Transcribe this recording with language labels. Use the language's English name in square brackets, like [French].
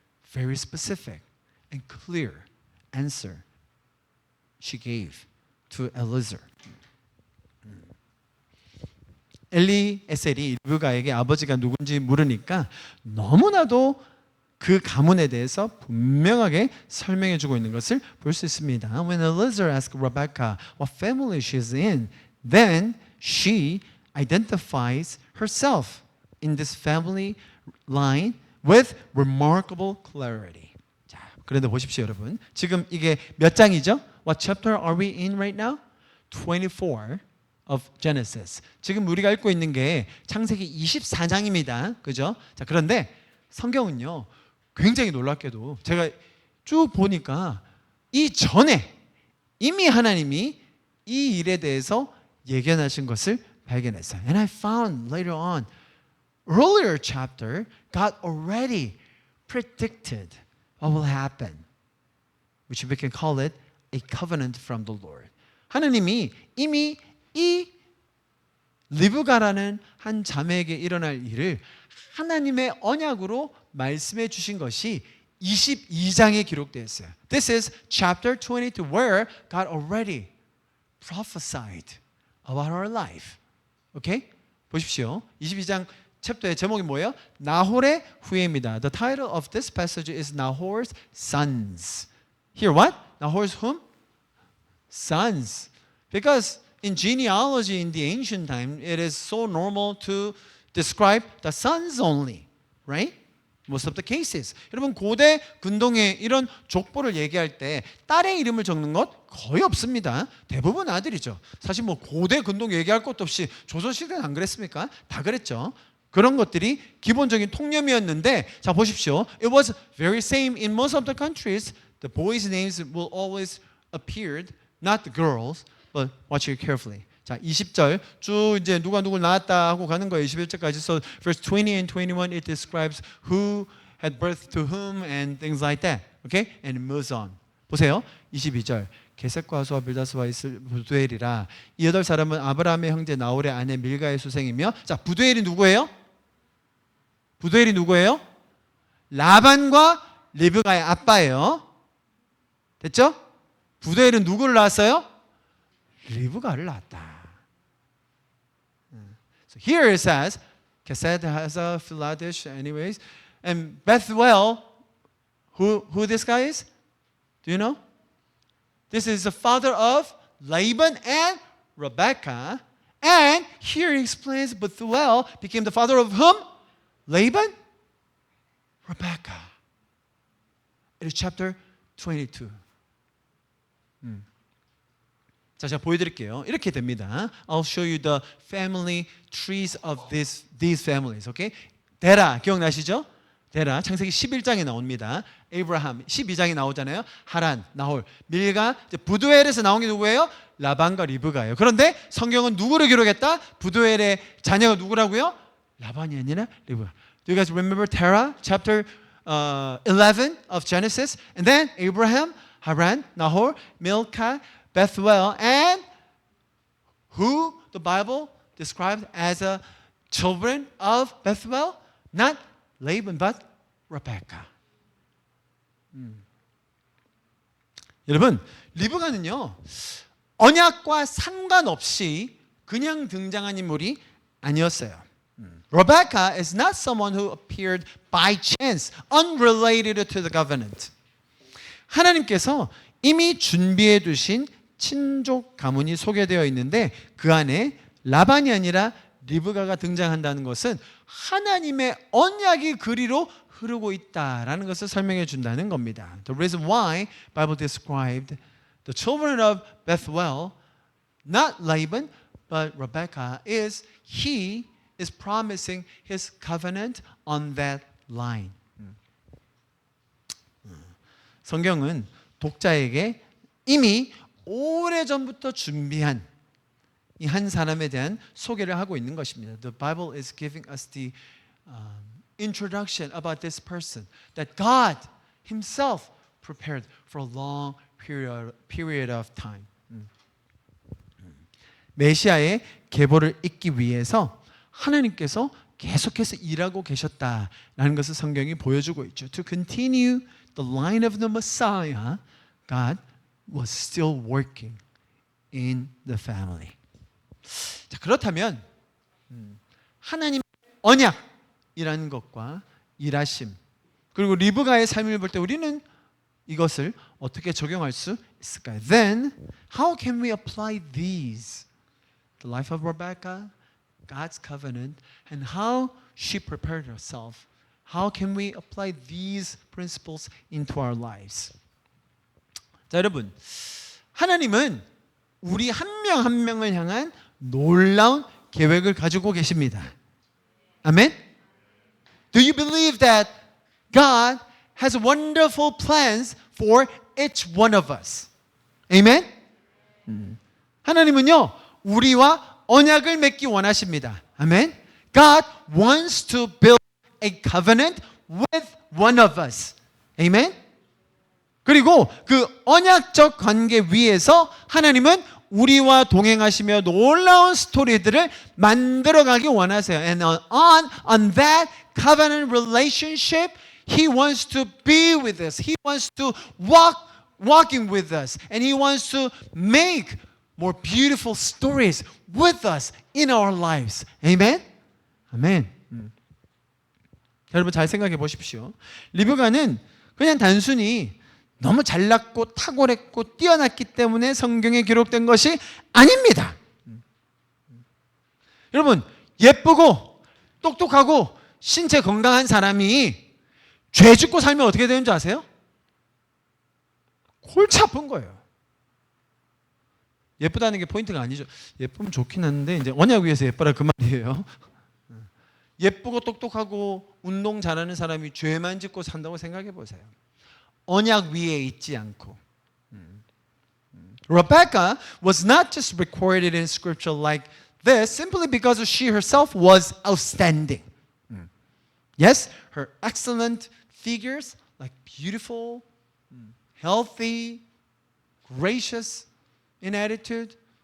[English] Very specific and clear answer she gave to Eliezer. [Korean] 엘리에셀이 리브가에게 아버지가 누군지 물으니까 너무나도 그 가문에 대해서 분명하게 설명해 주고 있는 것을 볼 수 있습니다. [English] When Eliezer asked Rebecca what family she is in, then she identifies herself in this family line with remarkable clarity. [Korean] 자, 그런데 보십시오, 여러분. 지금 이게 몇 장이죠? [English] What chapter are we in right now? 24 of Genesis. [Korean] 지금 우리가 읽고 있는 게 창세기 24장입니다. 그죠? 자, 그런데 성경은요. 굉장히 놀랍게도 제가 쭉 보니까 이전에 이미 하나님이 이 일에 대해서 예견하신 것을 발견했어요. [English] And I found later on, earlier chapter, God already predicted what will happen, which we can call it a covenant from the Lord. [Korean] 하나님이 이미 이 리브가라는 한 자매에게 일어날 일을 하나님의 언약으로 말씀해 주신 것이 22장에 기록되어 있어요. [English] This is chapter 22 where God already prophesied about our life. [Korean] Okay? 보십시오. 22장 챕터의 제목이 뭐예요? 나홀의 후예입니다. [English] The title of this passage is Nahor's sons. Here what? Nahor's whom? Sons. Because in genealogy in the ancient time, it is so normal to describe the sons only, right? Most of the cases. [Korean] 여러분 고대 근동에 이런 족보를 얘기할 때 딸의 이름을 적는 것 거의 없습니다. 대부분 아들이죠. 사실 뭐 고대 근동 얘기할 것도 없이 조선시대는 안 그랬습니까? 다 그랬죠. 그런 것들이 기본적인 통념이었는데 자 보십시오. [English] It was very same in most of the countries. The boys' names will always appeared, not the girls, but watch it carefully. [Korean] 자, 20절 쭉 이제 누가 누굴 낳았다 하고 가는 거예요. 21절까지. [English] So verse 20 and 21 it describes who had birth to whom and things like that. Okay? And it moves on. [Korean] 보세요. 22절. 게셋과 하수와 빌다스와 있을 부두엘이라. 이 여덟 사람은 아브라함의 형제 나홀의 아내 밀가의 수생이며 자, 부두엘이 누구예요? 부두엘이 누구예요? 라반과 리브가의 아빠예요. 됐죠? 부두엘은 누구를 낳았어요? 리브가를 낳았다. [English] So here it says, Kesed, Hazah, Philadish, anyways, and Bethuel, who this guy is? Do you know? This is the father of Laban and Rebekah. And here he explains Bethuel became the father of whom? Laban, Rebecca. It is chapter 22. [Korean] 자, 제가 보여드릴게요. 이렇게 됩니다. [English] I'll show you the family trees of these families. [Korean] Okay? 데라 기억나시죠? 데라 창세기 11장에 나옵니다. 에이브라함 12장에 나오잖아요. 하란, 나홀, 밀가, 부두엘에서 나온 게 누구예요? 라반과 리브가예요. 그런데 성경은 누구를 기록했다? 부두엘의 자녀가 누구라고요? 라반이 아니라 리브가. [English] Do you guys remember Terah chapter 11 of Genesis? And then Abraham, Haran, Nahor, Milcah, Bethuel, and who the Bible described as a children of Bethuel? Not Laban, but Rebecca. [Korean] 여러분, 리브가는요 언약과 상관없이 그냥 등장한 인물이 아니었어요. [English] Rebecca is not someone who appeared by chance, unrelated to the covenant. [Korean] 하나님께서 이미 준비해 두신 친족 가문이 소개되어 있는데 그 안에 라반이 아니라 리브가가 등장한다는 것은 하나님의 언약이 그리로 흐르고 있다라는 것을 설명해 준다는 겁니다. [English] The reason why Bible described the children of Bethuel, not Laban, but Rebecca, is he is promising his covenant on that line. [Korean] 성경은 독자에게 이미 오래전부터 준비한 이 한 사람에 대한 소개를 하고 있는 것입니다. [English] The Bible is giving us the introduction about this person that God himself prepared for a long period of time. [Korean] 메시아의 계보를 잇기 위해서 하나님께서 계속해서 일하고 계셨다라는 것을 성경이 보여주고 있죠. [English] To continue the line of the Messiah, God was still working in the family. [Korean] 자, 그렇다면 하나님의 언약이라는 것과 일하심 그리고 리브가의 삶을 볼 때 우리는 이것을 어떻게 적용할 수 있을까요? [English] Then how can we apply these? The life of Rebecca, God's covenant, and how she prepared herself. How can we apply these principles into our lives? [Korean] 자, 여러분, 하나님은 우리 한 명 한 명을 향한 놀라운 계획을 가지고 계십니다. 아멘? [English] Do you believe that God has wonderful plans for each one of us? [Korean] 아멘? 하나님은요, 우리와 언약을 맺기 원하십니다. 아멘? [English] God wants to build a covenant with one of us. [Korean] 아멘? 그리고 그 언약적 관계 위에서 하나님은 우리와 동행하시며 놀라운 스토리들을 만들어가기 원하세요. [English] And on that covenant relationship, He wants to be with us. He wants to walking with us. And He wants to make more beautiful stories with us in our lives. Amen? 아멘. [Korean] 여러분 잘 생각해 보십시오. 리브가는 그냥 단순히 너무 잘났고 탁월했고 뛰어났기 때문에 성경에 기록된 것이 아닙니다. 여러분 예쁘고 똑똑하고 신체 건강한 사람이 죄 짓고 살면 어떻게 되는 줄 아세요? 골치 아픈 거예요. 예쁘다는 게 포인트가 아니죠. 예쁘면 좋긴 한데 이제 언약 위에서 예뻐라 그 말이에요. 예쁘고 똑똑하고 운동 잘하는 사람이 죄만 짓고 산다고 생각해 보세요. 언약 위에 있지 않고. [English] Rebecca was not just recorded in scripture like this simply because she herself was outstanding. Yes, her excellent figures, like beautiful, healthy, gracious in attitude.